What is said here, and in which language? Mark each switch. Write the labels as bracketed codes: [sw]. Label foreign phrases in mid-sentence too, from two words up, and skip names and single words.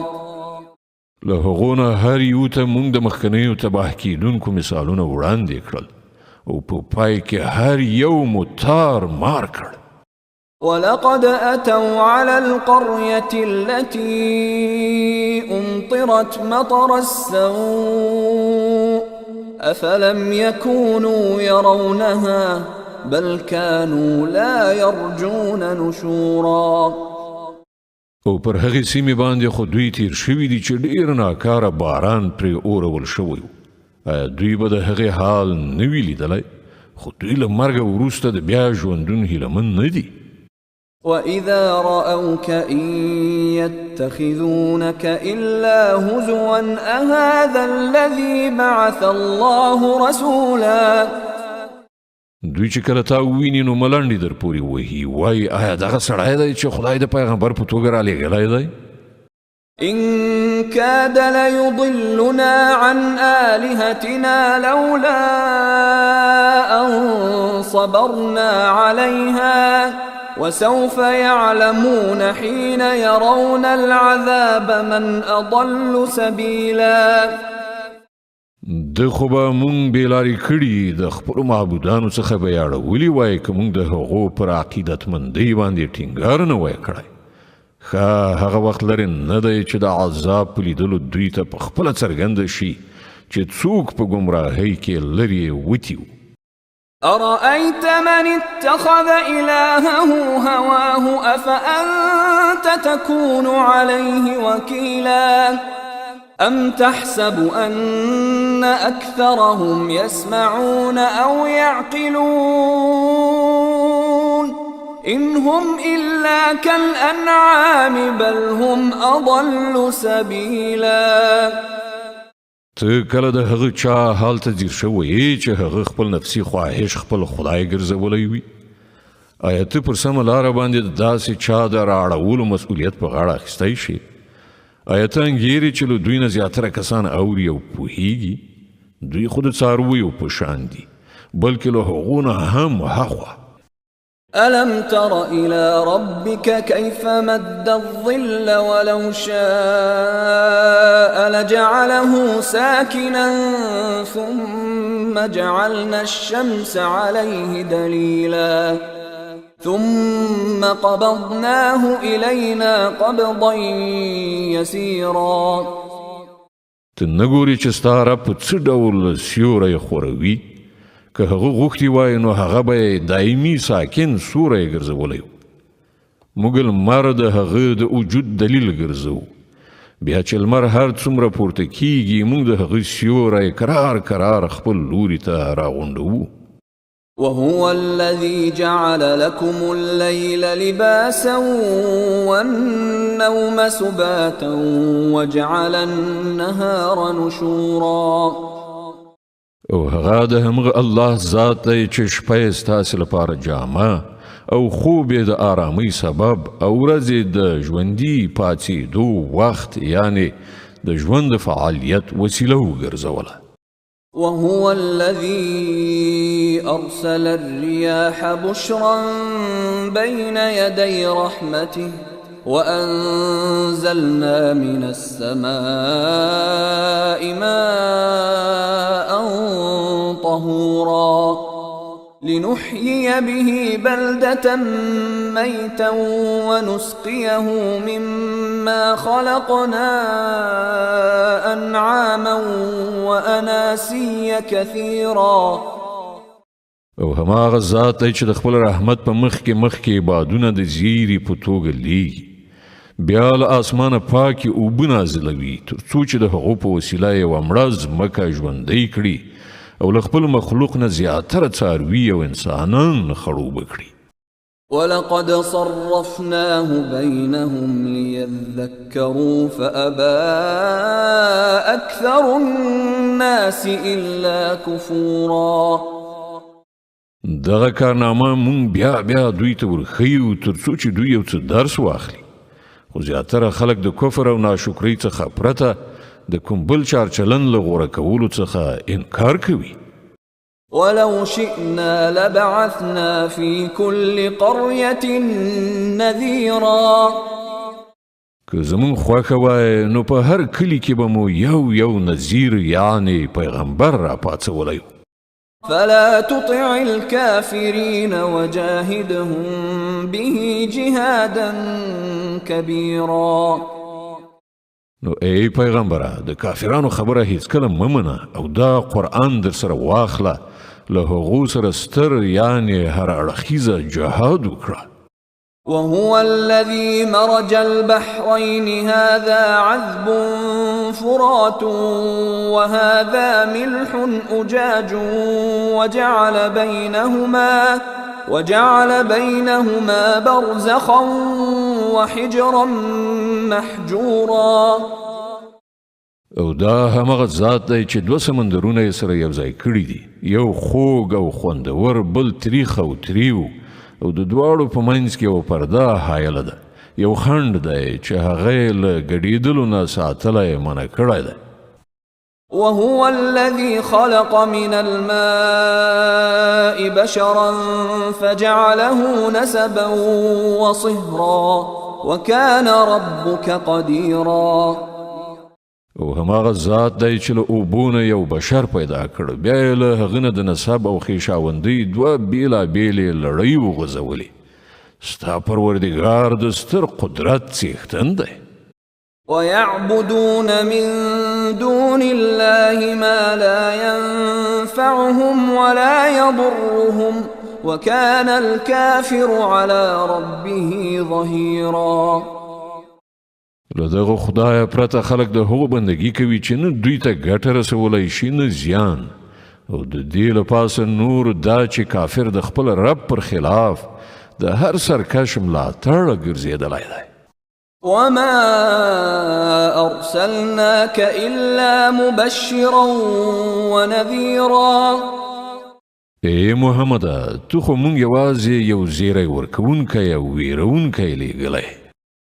[ps] له هغو نه هر یو ته موږ د مخکنیو تباه کیدونکو مثالونه وړاندې کړل او په پای کې هر یو مو تار مار کړ. [ar] ولقد أتوا على القرية التي أمطرت مطر السوء أفلم يكونوا يرونها بل كانوا لا يرجون نشورا. [ps] او پر هغې سیمې باندې خو دوی تیر شوي دي چې ډېر ناکاره باران پرې اورول شوی و. آیا دوی به د هغې حال نه وي لیدلی خو دوی له مرګه وروسته د بیا ژوندون هیلهمن نه دي. [ar] وإذا رأوك إن يتخذونك إلا هزوا أهذا الذي بعث الله رسولا. [ps] دوی چې کله تا وویني نو ملنډې در پورې وهي وایي آیا دغه سړی دی چې خدای د پیغمبر په توګه رالیږلی دی؟ [ar] إن كاد ليضلنا عن آلهتنا لولا أن صبرنا عليها وسوف يعلمون حين يرون العذاب من أضل سبيلا. [ps] د خو به مونږ بېلارې کړي د خپلو معبودانو څخه به یې اړولي وای که مونږ د هغو پر عقیدتمندۍ باندې ټینګار نه وای کړی. ښه هغه وخت لرې نه دی چې د عذاب په لیدلو دوی ته په خپله څرګنده شي چې څوک په ګمراهۍ کې لرې وتي و. [ar] أرأيت من اتخذ إلهه هواه أفأنت تكون عليه وكيلا أم تحسب أن أكثرهم يسمعون أو يعقلون إن هم إلا كالأنعام بل هم أضل سبيلا. [ps] ته کله د هغه چا حال ته ځیر شوی چې هغه خپل نفسي خواهش خپل خدای ګرځولی وي؟ آیا ته پر سمه لاره باندې د داسې چا د رااړولو مسؤلیت په غاړه اخیستی شي؟ آیا ته انګیرې چې له دوی نه زیاتره کسان اوري او پوهیږي؟ دوی خو د څارویو په شان دي بلکې له هغو نه هم هاخوا. [ar] ألم تر إلى ربك كيف مد الظل ولو شاء لجعله ساكنا ثم جعلنا الشمس عليه دليلا ثم قبضناه إلينا قبضا يسيرا. [ps] ته نه ګورې چې ستا رب په څه ډول سیوری خوروي؟ که هغه غوښتي وای نو هغه به دایمي ساکن سوری ګرځولی و. موږ لمر د هغه د وجود دلیل ګرځو. بیا چې لمر هر څومره پورته کیږي موږ د هغه سیوری کرار کرار خپل لوري ته راغونډوو. [ar] وهو الذي جعل لكم الليل لباسا والنوم سباتا وجعل النهار نشورا. [ps] او هغه د همغه الله ذات دی چې شپه یې ستاسې لپاره جامه او خوب یې د آرامۍ سبب او ورځ یې د ژوندي پاڅېدو وخت یعنې د ژوند د فعالیت وسیله وګرځوله. [ar] وهو الذي أرسل الرياح بشرا بين يدي رحمته وأنزلنا من السماء ماء طهورا لنحيي به بلدة ميتا ونسقيه مما خلقنا أنعاما وأناسيا كثيرا. [ps] او هماغه ذات دی چې د خپل رحمت په مخ کې بادونه د زیری په توګه لیږي بیا له اسمانه پاکې اوبه نازلوي تر څو چې د هغو په وسیله یوه مړه ځمکه ژوندی کړي او له خپل مخلوق نه زیاتره څاروي او انسانان خړوبه کړي. [ar] ولقد صرفناه بينهم ليذكروا فأبى أكثر الناس إلا كفورا. [ps] دغه کارنامه مونږ بیا دوی ته ورښیو تر څو چې دوی یو څه درس واخلي خو زیاتره خلک د کفر او ناشکرۍ څخه پرته د کوم بل چارچلن له غوره کولو څخه انکار کوي. [ar] ولو شئنا لبعثنا في كل قرية نذيرا. [ps] که زمون خوښه وای نو په هر کلی کې به مو یو نذیر یعنی پیغمبر را پاڅولی. [ar] فلا تطع الكافرين وجاهدهم به جهادا كبيرا. [ps] نو ای پیغمبره د کافرانو خبره هیڅکله مه منه او دا قرآن در سره واخله له هغو سره ستر یعنی هر اړخیزه جهاد وکړه. [ar] وهو الذي مرج البحرين هذا عذب فرات وهذا ملح أجاج وجعل بينهما برزخا وحجرا محجورا. [ps] او دا همغه ذات دی چې دوه سمندرونه یې سره یو ځای کړي دي یو خوږ او خوندور بل تریخ او تریو او د دواړو په منځ کې یو پرده حایله ده یو خنډ دی چې هغه یې له ګډېدلو نه ساتلی منع کړی دی. [ar] وهو الذي خلق من الماء بشرا فجعله نسبا وصهرا وكان ربك قديرا. [ps] او هماغه ذات دی چې له اوبو نه یو بشر پیدا کړ بیا یې له هغه نه د نسب او خویشاوندۍ دوه بېلابېلې لړۍ وغځولې. ستا پروردګار د ستر قدرت څښتن دی. [ar] ويعبدون من دون الله ما لا ينفعهم ولا يضرهم وكان الكافر على ربه ظهيرا. [ps] له دغه خدای پرته خلک د هغو بندګي کوي چې نه دوی ته ګټه رسولی شي نه زیان او د دې له پاسه نور دا چې کافر د خپل رب پر خلاف د هر سرکش ملاتړ ګرځېدلی دی. [ar] وما أرسلناك إلا مبشرا ونذيرا. [ps] ای محمد تو خو مونږ یوازې یو زیری ورکوونکی او ویرونکی لیږلی.